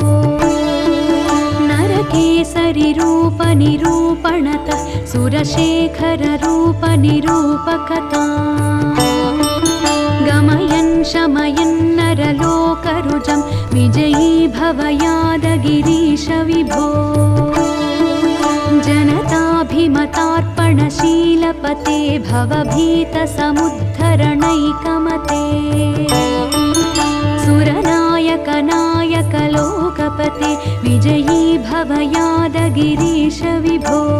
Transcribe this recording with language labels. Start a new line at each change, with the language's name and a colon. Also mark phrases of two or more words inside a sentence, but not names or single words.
Sanskrit: నరకేసరి రూప నిరూపణతః సురశేఖర రూప నిరూపకతా గమయన్ శమయన్ నరలోకరుజం విజయీ భవ యాదగిరీశ విభో. जनताभिमतार्पणशीलपते भवभीतसमुद्धरणैकमते सुरनायक नायक लोकपते विजयी भव यादगिरीश विभो.